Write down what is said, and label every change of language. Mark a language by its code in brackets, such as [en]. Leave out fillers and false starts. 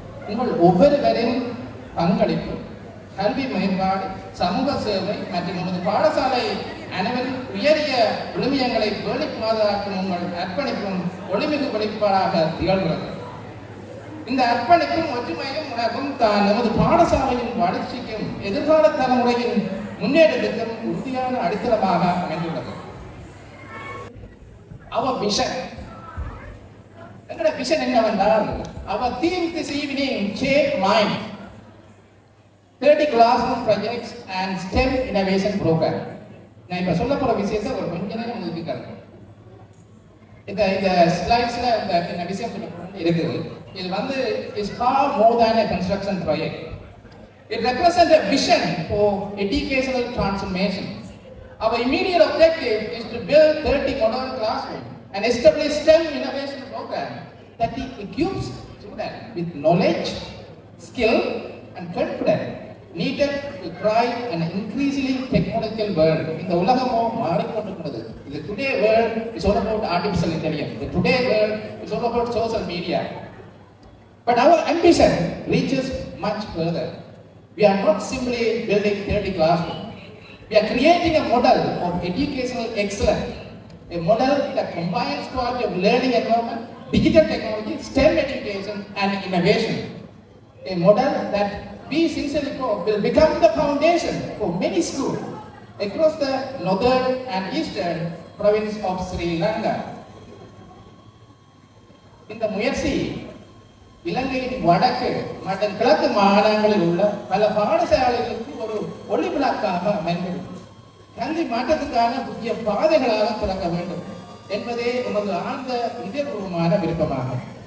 [ta] உங்கள் ஒவ்வொருவரின் பங்களிப்பு, கல்வி மேம்பாடு, சமூக சேவை மற்றும் நமது பாடசாலை அனைவரும் உயரிய விழுமியங்களை பேணி பாதுகாக்கும் உங்கள் அர்ப்பணிப்பும் ஒளிமிகு வெளிப்பாடாக திகழ்கிறது. இந்த அர்ப்பணிப்பும் ஒற்றுமையும் உணர்வும் தான் நமது பாடசாலையின் வளர்ச்சிக்கும் எதிர்கால தலைமுறையின் முன்னேற்றத்திற்கும் உறுதியான அடித்தளமாக அமைந்துள்ளது. [en] Our vision. [ta] எங்களோட விஷன் என்னவென்றால், [en] our theme this evening, Shape Mind, 30 classroom projects and STEM innovation program. [ta] நான் இப்ப சொல்ல போற விஷயத்தை ஒரு கொஞ்ச நேரம் உங்களுக்கு காட்டுறேன். இந்த ஸ்லைட்ஸ்ல இந்த விஷயம் இருக்குது. இது வந்து [en] is far more than a construction project. It represents a vision for educational transformation. Our immediate objective is to build 30 modern classrooms and establish STEM innovation program that equips students with knowledge, skill and confidence needed to thrive in an increasingly technological world. In the [ta] உலகமோ மாறிக்கொண்டிருக்கிறது. [en] The today world is all about artificial intelligence. The today world is all about social media. But our ambition reaches much further. We are not simply building 30 classrooms. We are creating a model of educational excellence, a model that combines quality of learning environment, digital technology, STEM education and innovation. A model that we sincerely hope will become the foundation for many schools across the northern and eastern province of Sri Lanka. [ta] இந்த முயற்சி இலங்கையின் வடக்கு மற்றும் கிழக்கு மாகாணங்களில் உள்ள பல பாடசாலைகளுக்கு ஒரு ஒளிவிளக்காக அமைந்துள்ளது. கல்வி மாற்றத்துக்கான புதிய பாதைகளாக திறக்க வேண்டும் என்பதே எமது ஆழ்ந்த இதயபூர்வமான விருப்பமாகும்.